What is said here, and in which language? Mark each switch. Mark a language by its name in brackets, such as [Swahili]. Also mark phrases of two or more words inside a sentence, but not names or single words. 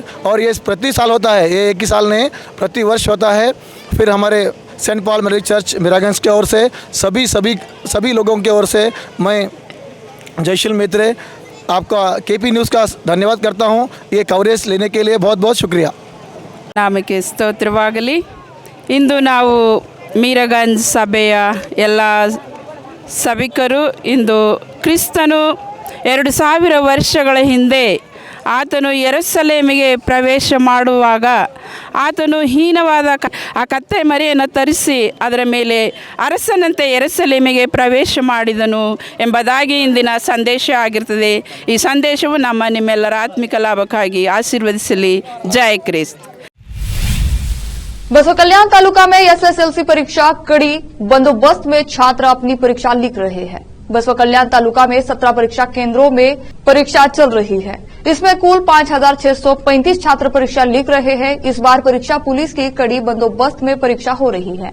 [Hindi] और ये प्रति साल होता है, ये एक ही साल नहीं प्रति वर्ष होता है। फिर हमारे सेंट पॉल मेरी चर्च मीरागंज की ओर से सभी लोगों की ओर से मैं जयशील मित्रे आपका केपी न्यूज़ का धन्यवाद करता हूँ। ये कवरेज लेने के लिए बहुत बहुत शुक्रिया। [Kannada] ನಾಮಕ್ಕೆ ಸ್ತೋತ್ರವಾಗಲಿ। ಇಂದು ನಾವು ಮೀರಗಂಜ್ ಸಭೆಯ ಎಲ್ಲ ಸಭಿಕರು ಇಂದು ಕ್ರಿಸ್ತನು 2000 ವರ್ಷಗಳ ಹಿಂದೆ ಆತನು ಯೆರೂಸಲೇಮಿಗೆ ಪ್ರವೇಶ ಮಾಡುವಾಗ ಆತನು ಹೀನವಾದ ಆ ಕತ್ತೆ ಮರಿಯನ್ನು ತರಿಸಿ ಅದರ ಮೇಲೆ ಅರಸನಂತೆ ಯೆರೂಸಲೇಮಿಗೆ ಪ್ರವೇಶ ಮಾಡಿದನು ಎಂಬುದಾಗಿ ಇಂದಿನ ಸಂದೇಶ ಆಗಿರ್ತದೆ। ಈ ಸಂದೇಶವು ನಿಮ್ಮೆಲ್ಲರ ಆತ್ಮಿಕ ಲಾಭಕ್ಕಾಗಿ ಆಶೀರ್ವದಿಸಲಿ। ಜೈ ಕ್ರಿಸ್ತ। [Hindi] बसवा कल्याण तालुका में एसएसएलसी परीक्षा कड़ी बंदोबस्त में छात्र अपनी परीक्षा लिख रहे हैं। बसवा कल्याण तालुका में 17 परीक्षा केंद्रों में परीक्षा चल रही है। इसमें कुल 5635 छात्र परीक्षा लिख रहे हैं। इस बार परीक्षा पुलिस की कड़ी बंदोबस्त में परीक्षा हो रही है।